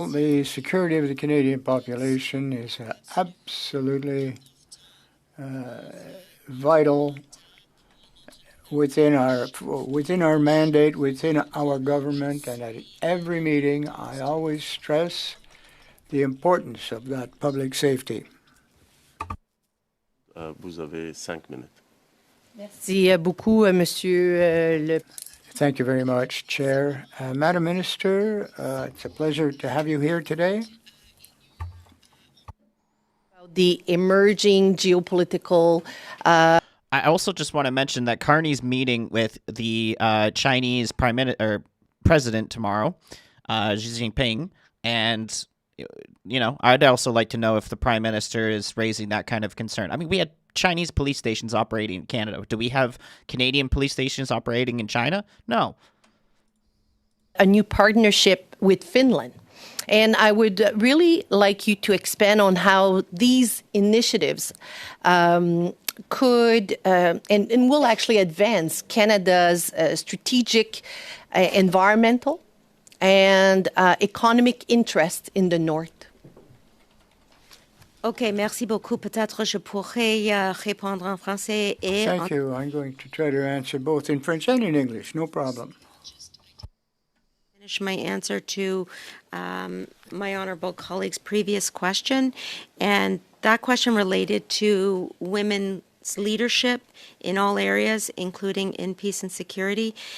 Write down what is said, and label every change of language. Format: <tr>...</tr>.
<en>Well, the security of the Canadian population is absolutely vital within our mandate, within our government, and at every meeting, I always stress the importance of that public safety.</en> <fr>Vous avez 5 minutes. Merci beaucoup, Monsieur le</fr> <en>Thank you very much, Chair. Madam Minister, it's a pleasure to have you here today. the emerging geopolitical. I also just want to mention that Carney's meeting with the Chinese president tomorrow, Xi Jinping, and I'd also like to know if the Prime Minister is raising that kind of concern. I mean, we had Chinese police stations operating in Canada. Do we have Canadian police stations operating in China? No. A new partnership with Finland. And I would really like you to expand on how these initiatives could and will actually advance Canada's strategic, environmental, and economic interest in the North.</en> <fr>OK, merci beaucoup. Peut-être je pourrais répondre en français et</fr> <en>Thank you. I'm going to try to answer both in French and in English. No problem. finish my answer to my honorable colleague's previous question. And that question related to women's leadership in all areas, including in peace and security.</en>